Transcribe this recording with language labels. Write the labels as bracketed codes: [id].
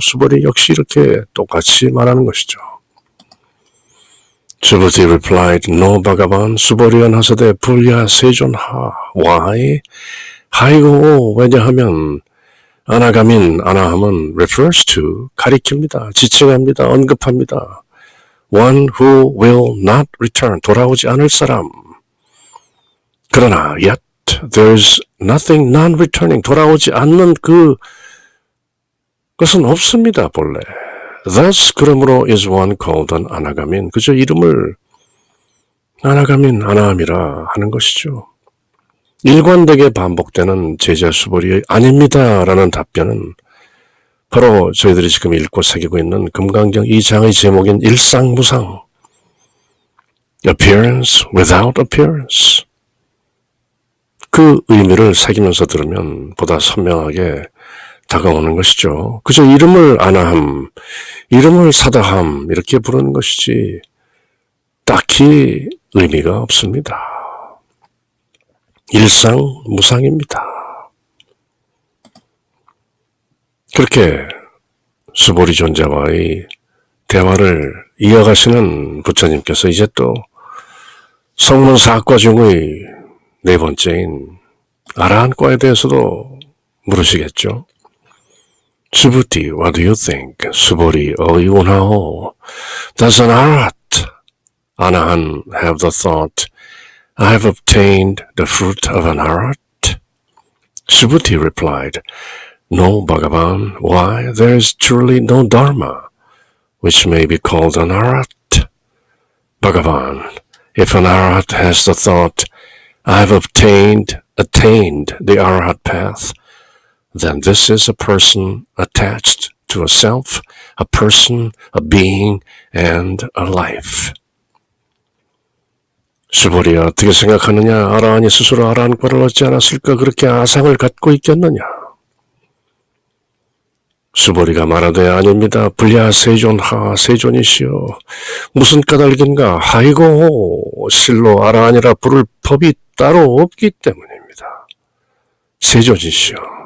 [ko] 수보리 역시 이렇게 똑같이 말하는 것이죠. 수보리 [en] replied, No Bhagavan, [ko] 수보리한 하사대 불야 세존하. [en] Why? [ko] 하이고 왜냐하면 아나함은 [en] refers to, [ko] 가리킵니다. 지칭합니다. 언급합니다. [en] One who will not return, [ko] 돌아오지 않을 사람. 그러나 [en] yet there's nothing non-returning, [ko] 돌아오지 않는 그것은 없습니다. 본래. [en] Thus, [ko] 그러므로 [en] is one called an 아나가민. [ko] 그저 이름을 아나함이라 하는 것이죠. 일관되게 반복되는 제자 수보리의 아닙니다 라는 답변은 바로 저희들이 지금 읽고 새기고 있는 금강경 2장의 제목인 일상무상, [en] appearance without appearance, [ko] 그 의미를 새기면서 들으면 보다 선명하게 다가오는 것이죠. 그저 이름을 아나함, 이름을 사다함 이렇게 부르는 것이지 딱히 의미가 없습니다. 일상무상입니다. 그렇게 수보리 존재와의 대화를 이어가시는 부처님께서 이제 또 성문 4과 중의 네 번째인 아라한과에 대해서도 물으시겠죠. [en] 수부티, what do you think? [ko] 수보리 어이운하오. [en] Does an arahat, anahan, have the thought, I have obtained the fruit of an arahat? Subhuti replied, No, Bhagavan. Why? There is truly no dharma which may be called an arahat. Bhagavan, if an arahat has the thought, I have attained the arahat path, then this is a person attached to a self, a person, a being, and a life. [ko] 수보리야 어떻게 생각하느냐? 아라한이 스스로 아라한과를 얻지 않았을까 그렇게 아상을 갖고 있겠느냐? 수보리가 말하되 아닙니다. 불야 세존하 세존이시여. 무슨 까닭인가? 하이고 실로 아라한이라 부를 법이 따로 없기 때문입니다. 세존이시여.